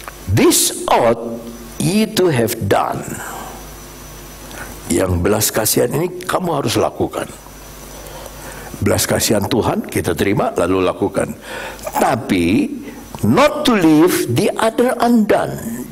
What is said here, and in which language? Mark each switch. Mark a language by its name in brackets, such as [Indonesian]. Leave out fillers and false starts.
[English] This ought ye to have done. [Indonesian] Yang belas kasihan ini kamu harus lakukan. Belas kasihan Tuhan kita terima lalu lakukan. [English] Tapi not to leave the other undone.